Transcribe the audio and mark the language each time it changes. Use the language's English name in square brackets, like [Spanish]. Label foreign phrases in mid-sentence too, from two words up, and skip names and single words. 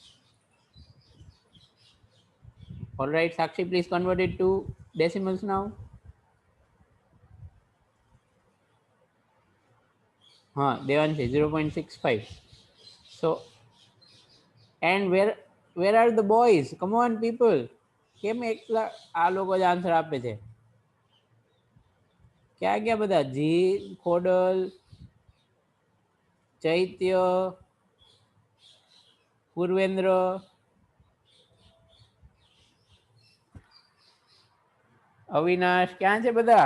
[English] All right, Sakshi, please convert it to decimals now. Devanshi, 0.65. So, and where are the boys? Come on, people. [Gujarati] કેમ એકલા આ લોકો જ આન્સર આપે છે? ક્યાં ગયા બધા? જી, ખોડલ, ચૈત્ય, પૂર્વેન્દ્ર, અવિનાશ, ક્યાં છે બધા?